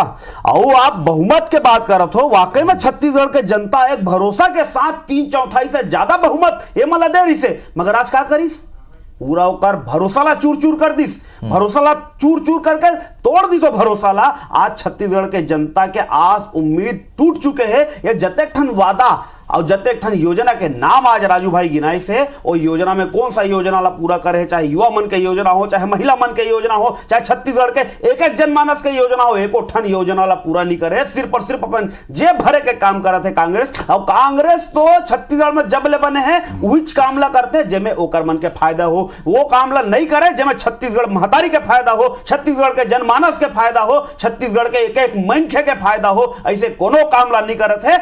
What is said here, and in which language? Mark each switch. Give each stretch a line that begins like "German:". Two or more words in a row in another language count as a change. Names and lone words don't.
Chhattisgarhi: और आप बहुमत के बात करत हो, वाकई में छत्तीसगढ़ के जनता एक भरोसा के साथ 3/4 से ज्यादा बहुमत ये मला दे रही से, मगर आज क्या करीस? पूरा होकर भरोसा ला चूर चूर कर दिस, भरोसा ला चूर चूर करके तोड़ दी। तो भरोसा ला आज छत्तीसगढ़ के जनता के आस उम्मीद टूट चुके हैं। ये जतेक ठन वादा और जतेक ठन योजना के नाम आज राजू भाई गिनाई से, वो योजना में कौन सा योजना ला पूरा करे, चाहे युवा मन के योजना हो, चाहे महिला मन के योजना हो, चाहे छत्तीसगढ़ के एक एक जनमानस के योजना हो, एको ठन योजना ला पूरा नहीं करे। सिर्फ और सिर्फ अपन जेब भरे के काम करत है कांग्रेस। और कांग्रेस तो छत्तीसगढ़ में जब ले बने हैं वही काम ला करते जेमे ओकर मन के फायदा हो, वो काम ला नहीं करे जेमे छत्तीसगढ़ महतारी के फायदा हो, छत्तीसगढ़ के जनमानस के फायदा हो, छत्तीसगढ़ के एक एक मनखे के फायदा हो, ऐसे कोनो काम ला नहीं करत है।